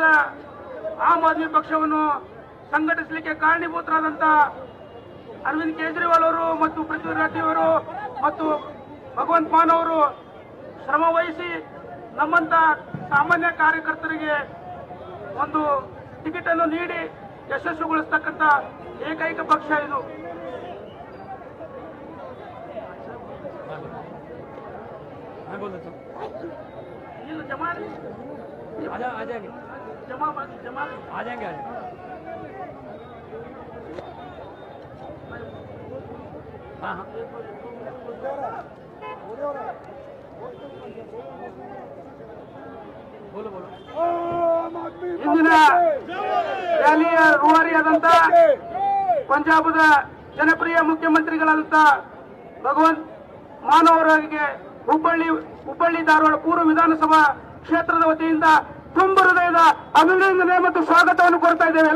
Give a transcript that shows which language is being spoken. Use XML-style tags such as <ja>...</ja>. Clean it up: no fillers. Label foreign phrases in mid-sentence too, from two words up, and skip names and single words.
<kn>ಆಮ್ ಆದ್ಮಿ ಪಕ್ಷವನ್ನು ಸಂಘಟಿಸಲಿಕ್ಕೆ ಕಾರಣೀಭೂತರಾದಂತ ಅರವಿಂದ್ ಕೇಜ್ರಿವಾಲ್ ಅವರು ಮತ್ತು ಪೃಥ್ವಿರಾಜ್ ರೆಡ್ಡಿ ಅವರು ಮತ್ತು ಭಗವಂತ್ ಮಾನ್ ಅವರು ಶ್ರಮ ವಹಿಸಿ ನಮ್ಮಂತ ಸಾಮಾನ್ಯ ಕಾರ್ಯಕರ್ತರಿಗೆ ಒಂದು ಟಿಕೆಟ್ ಅನ್ನು ನೀಡಿ ಯಶಸ್ವಿಗೊಳಿಸತಕ್ಕಂತ ಏಕೈಕ ಪಕ್ಷ ಇದು.</kn> <hi>जमा आ जाएंगे जमा आ जाएंगे ಇಂದಿನ</hi> <kn>ರ್ಯಾಲಿಯ ರೂವಾರಿಯಾದಂತ ಪಂಜಾಬದ ಜನಪ್ರಿಯ ಮುಖ್ಯಮಂತ್ರಿಗಳಾದಂತ ಭಗವಂತ್ ಮಾನ್ ಅವರಿಗೆ ಹುಬ್ಬಳ್ಳಿ ಧಾರವಾಡ ಪೂರ್ವ ವಿಧಾನಸಭಾ ಕ್ಷೇತ್ರದ ವತಿಯಿಂದ ತುಂಬ ಹೃದಯದ ಅಭಿನಂದನೆ ಮತ್ತು ಸ್ವಾಗತವನ್ನು ಕೋರ್ತಾ ಇದ್ದೇವೆ.</kn>